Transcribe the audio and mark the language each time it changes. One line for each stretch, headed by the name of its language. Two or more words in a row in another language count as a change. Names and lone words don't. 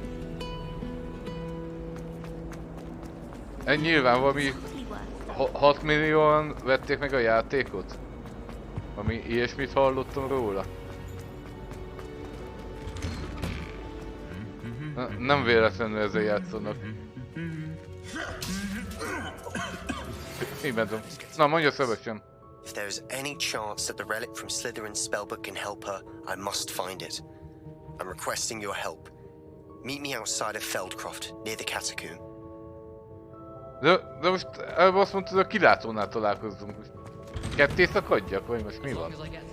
Hungarian: Nyilván valami 6 millióan vették meg a játékot? Ami ilyesmit hallottam róla. Nem véletlenül ezzel játszanak. Így mentem. Na, mondja Sebastian.
English: If there is any chance that the relic from Slytherin's spellbook can help her, I must find it. I'm requesting your help. Meet me outside of Feldcroft, near the catacomb.
Hungarian: De most előbb azt mondtad, a kilátónál találkozzunk. Ketté szakadjak, vagy most mi van?